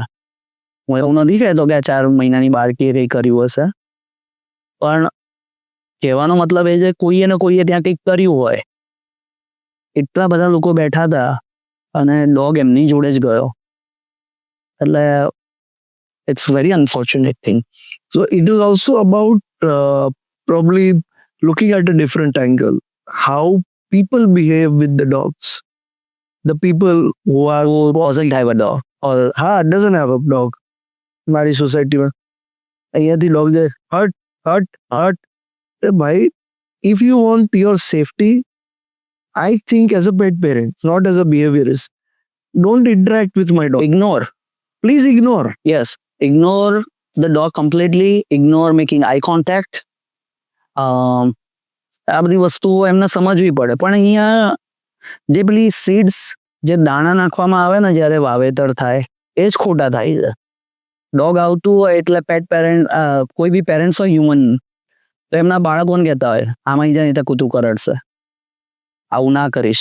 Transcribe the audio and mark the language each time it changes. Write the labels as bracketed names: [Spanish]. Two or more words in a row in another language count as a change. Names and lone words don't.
[Gujarati] હું એવું નથી કહેતો કે આ 4 મહિનાની બાળકીએ કંઈ કર્યું હશે, પણ કહેવાનો મતલબ એ છે કોઈએ ને કોઈએ ત્યાં કંઈક કર્યું હોય. એટલા બધા લોકો બેઠા હતા અને ડોગ એમની જોડે જ ગયો. [English] એટલે it's very unfortunate thing. So it is also about probably looking at a different angle. How people behave with the dogs. The people who are Who doesn't have a dog or doesn't have a dog. [Gujarati] મારી સોસાયટીમાં અહીંયાથી ડોગ જાય, હટ હટ હટ. ભાઈ, [English] if you want your safety, I think as a pet parent, not as a behaviorist, don't interact with my dog. ignore. Please ignore. Yes, ignore the dog completely, ignore making eye contact. [Gujarati] આ બધી વસ્તુઓ એમને સમજવી પડે. પણ અહીંયા જે પેલી સીડ્સ, જે દાણા નાખવામાં આવે ને જ્યારે વાવેતર થાય, એ જ ખોટા થાય છે. ડોગ આવતું હોય એટલે [English] pet parent, [Gujarati] કોઈ બી પેરેન્ટ્સ હોય હ્યુમન, તો એમના બાળકોને કહેતા હોય આમાં જાય તો કૂતરું કરડશે, આવું ના કરીશ.